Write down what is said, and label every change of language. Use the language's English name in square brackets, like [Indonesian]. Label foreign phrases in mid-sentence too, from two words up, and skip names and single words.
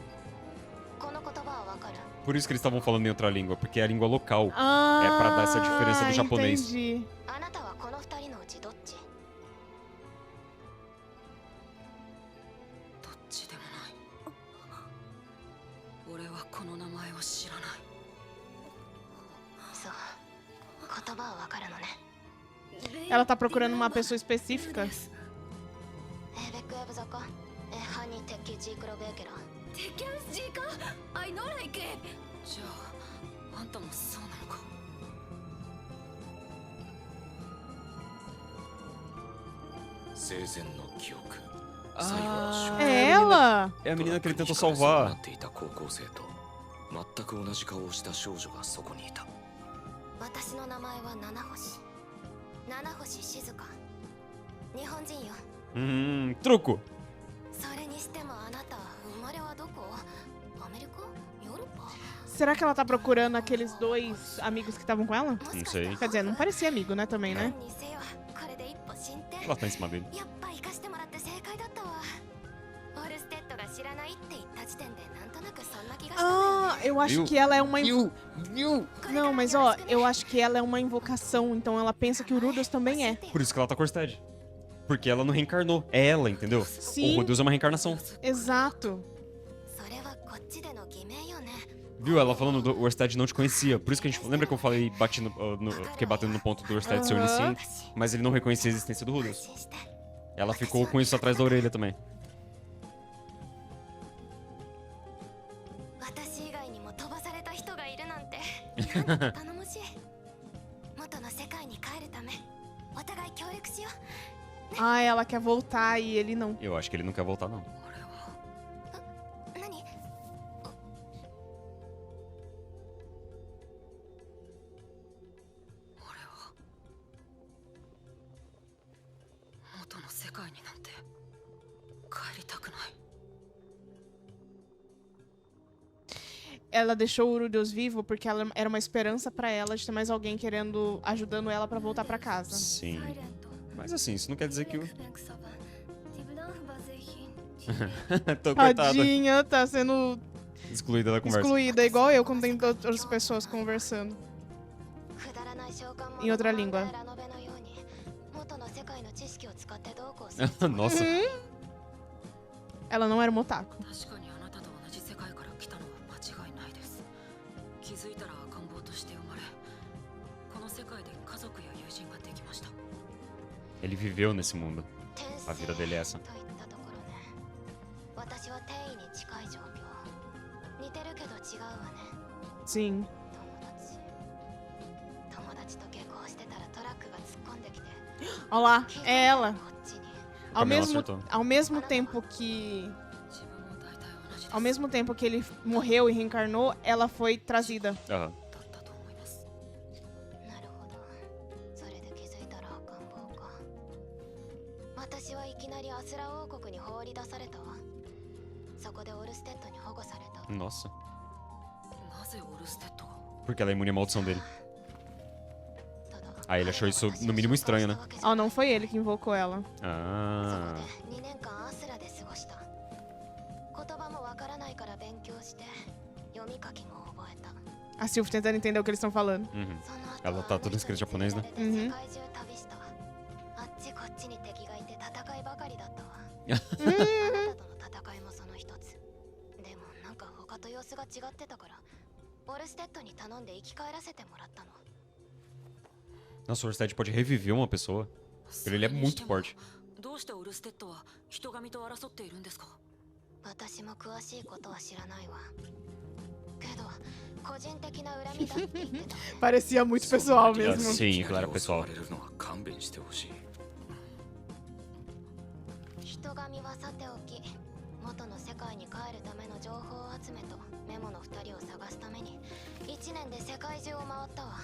[Portuguese] Por isso que eles estavam falando em outra língua, porque é a língua local. Ah! É pra dar essa diferença do japonês. Entendi. [Japanese] あなたはこの二人のうちどっち？どっちでもない俺はこの名前を知らないそう、言葉はわかるのね。 [Portuguese] Ela tá procurando uma pessoa específica. エベクエブザカ、ハニテキジークロベーケラ。テキャンスジーカ、アイノーライケ。 [Japanese] じゃああんたもそうなのか生前の記憶。 [Portuguese] Ah, É ela! é a menina que ele tentou [Japanese] な [Portuguese] salvar. [Japanese] っていた高校生と全く同じ顔をした少女がそこにいた。私の名前は七星。七星静香。日本人よ。 [Portuguese] Truco. [Japanese] それにしてもあなた、生まれはどこ？アメリカ？ヨーロッパ？ [Portuguese] Será que ela tá procurando aqueles dois amigos que estavam com ela? Não sei. Quer dizer, não parecia amigo, né, também, né? [Japanese] 何にせよ、これで一歩進展。 [Portuguese] Ela tá em cima dele. [Japanese] やっぱ生かしてもらって正解だったわ。オルステッドが知らないって言った時点でなんとなくそんな気がしたんだよ [Portuguese] Ah, [Japanese] ね。 [Portuguese] eu acho Viu? que ela é uma... Viu? Não, mas ó, eu acho que ela é uma invocação, então ela pensa que o Rudos também é. Por isso que ela tá com o Stead. Porque ela não reencarnou. É ela, entendeu? Sim. O Rudeus é uma reencarnação. Exato. [Japanese] それはこっちでの偽名よね。 [Portuguese] Viu? Ela falando do Orsted não te conhecia. Por isso que a gente. Lembra que eu falei, fiquei batendo no ponto do Orsted ser onisciente? Mas ele não reconhecia a existência do [Japanese] 安 [Portuguese] Rudeus. [Japanese] 心して。 [Portuguese] Ela ficou com isso atrás da orelha também. [Japanese] 私以外にも飛ばされた人がいるなんて。なんと頼もしい。元の世界に帰るため、お互い協力しよう。 [Portuguese] Ah, ela quer voltar e ele não. Eu acho que ele não quer voltar, não. [Japanese] 俺は何？俺は元の世界になんて帰りたくない。 [Portuguese] Ela deixou o Urudeus vivo porque ela era uma esperança pra ela de ter mais alguém ajudando ela pra voltar pra casa. Sim. Mas assim, isso não quer dizer que o. Tô coitada. Tadinha, tá sendo Excluída da conversa. excluída, igual eu quando tem outras pessoas conversando. Em outra língua. Nossa. Ela não era uma otaku. [Japanese] 確かにあなたと同じ世界から来たのは間違いないです。気づいたら赤ん坊として生まれ、この世界で家族や友人ができました。 [Portuguese] Ele viveu nesse mundo. A vida dele é essa. [Japanese] 私は転移に近い状況。似てるけど違うわね。 [Portuguese] Sim. [Japanese] 友達と下校してたらトラックが突っ込んできて。 [Portuguese] Olha lá, é ela. [Japanese] こっちに。 [Portuguese] Caminhão acertou. Ao mesmo tempo que [Japanese] 自分も大体同じです。 [Portuguese] ao mesmo tempo que ele morreu e reencarnou, ela foi trazida. Aham. [Japanese] だったと思います。なるほど。それで気づいたら赤ん坊か。私はいきなりアスラ王国に放り出されたわ。そこでオルステッドに保護された。 [Portuguese] Nossa. [Japanese] なぜオルステッドが？ [Portuguese] Porque ela é imune à maldição dele. [Japanese] ただ [Portuguese] Ah, ele achou isso no mínimo estranho, né? Oh, não foi ele que invocou ela. [Japanese] そ [Portuguese] Ah. [Japanese] こで2年間アスラで過ごした。言葉もわからないから勉強して読み書きも覚えた。 [Portuguese] A Sylvie tentando entender o que eles estão falando. Uhum. [Japanese] その後 [Portuguese] Ela tá toda escrita em japonês, né? [Japanese] 世界中旅した。あっちこっちに敵がいて戦いばかりだったわ。あなたとの戦いもその一つ。でもなんか他と様子が違ってたから、オルステッドに頼んで生き返らせてもらったの。 [Portuguese] Nossa, o Orsted pode reviver uma pessoa. Ele é muito forte. [Japanese] どうしてオルステッドは人神と争っているんですか？私も詳しいことは知らないわ。けど個人的な恨みだって言ってたわね。 [Portuguese] Parecia muito pessoal mesmo. Sim, claro, pessoal. [Japanese] れるのは勘弁してほしい。人神はさておき、元の世界に帰るための情報集めとメモの2人を探すために1年で世界中を回ったわ。